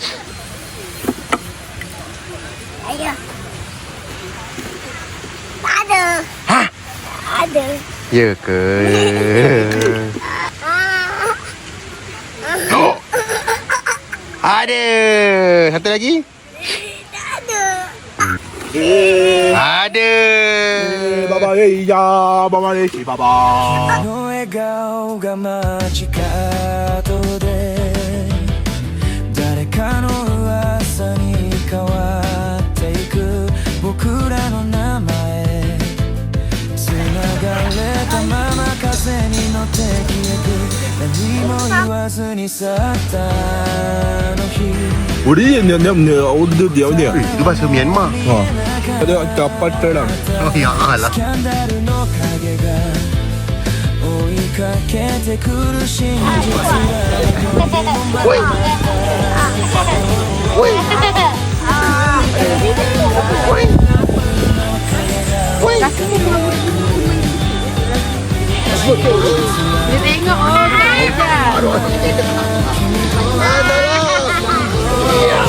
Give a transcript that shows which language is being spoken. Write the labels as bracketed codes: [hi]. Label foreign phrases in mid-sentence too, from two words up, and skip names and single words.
[ms] Ayo. Tak ada. Hah? Ada. Ya ke? Oh. Ada. Satu lagi? Tak ada. Ada. Baba ya. Baba ni si Baba. [ja] の笑顔が間近で誰かの噂に変わっていく僕らの名前繋がれたまま風に乗って消えて何も言わずに去ったあの日 [ms] Uri ni order dia ni. Itu bahasa Myanmar. Ada kapal terbang. Oh [ar] ya Allah. [ja] スキャンダルの影が追いかけてくる真実が [ms] Woi. Woi. Woi. Woi. Dia tengok orang je.